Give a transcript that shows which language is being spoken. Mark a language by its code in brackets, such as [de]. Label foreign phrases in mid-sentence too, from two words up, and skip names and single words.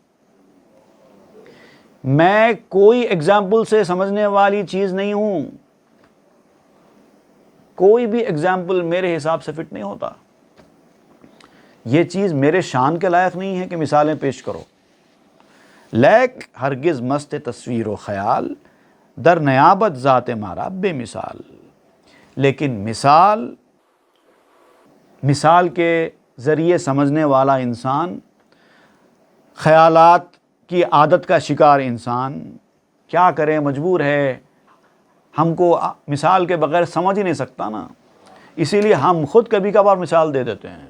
[ur] میں کوئی ایگزامپل سے سمجھنے والی چیز نہیں ہوں. کوئی بھی ایگزامپل میرے حساب سے فٹ نہیں ہوتا. یہ چیز میرے شان کے لائق نہیں ہے کہ مثالیں پیش کرو. [fa] لیک ہرگز مست تصویر و خیال در نیابت ذات مارا بے مثال. [ur] لیکن مثال کے ذریعے سمجھنے والا انسان، خیالات کی عادت کا شکار انسان کیا کرے، مجبور ہے. ہم کو مثال کے بغیر سمجھ ہی نہیں سکتا نا، اسی لیے ہم خود کبھی کبھار مثال دے دیتے ہیں.